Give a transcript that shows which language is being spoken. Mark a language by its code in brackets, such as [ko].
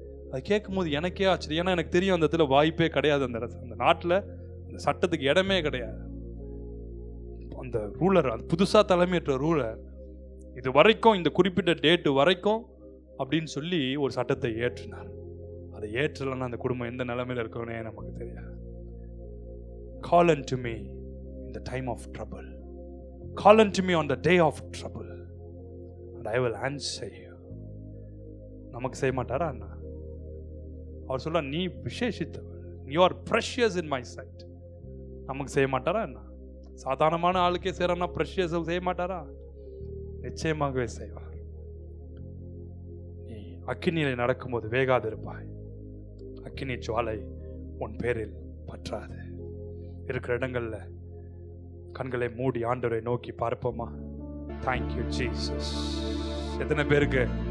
[ta] அது கேட்கும்போது எனக்கே ஆச்சரியம். ஏன்னா எனக்கு தெரியும் அந்த இடத்துல வாய்ப்பே கிடையாது. அந்த நாட்டில் அந்த சட்டத்துக்கு இடமே கிடையாது. அந்த ரூலர், அது புதுசாக தலைமையேற்ற ரூலர், இது வரைக்கும் இந்த குறிப்பிட்ட டேட்டு வரைக்கும் அப்படின்னு சொல்லி ஒரு சட்டத்தை ஏற்றினார். அதை ஏற்றலைன்னா அந்த குடும்பம் எந்த நிலைமையில் இருக்கணும்னே நமக்கு தெரியாது. [en] Call unto me in the time of trouble. Call unto me on the day of trouble and I will answer you. [ta] நமக்கு செய்ய மாட்டாரா அண்ணா? அவர் சொல்ல, நீ விசேஷித்தவர், [en] you are precious in my sight. [ta] நமக்கு செய்ய மாட்டாரா அண்ணா? சாதாரணமான ஆளுக்கே செய்யறா, ப்ரெஷியஸ் செய்ய மாட்டாரா? நிச்சயமாகவே செய்வார். நீ அக்கினியில நடக்கும்போது வேகாதிருப்பாய், அக்கினி ஜுவாலை உன் பேரில் பற்றாது. இருக்கிற இடங்கள்ல கண்களை மூடி ஆண்டவரை நோக்கி பார்ப்போமா? [en] Thank you Jesus. [ta] எத்தனை பேருக்கு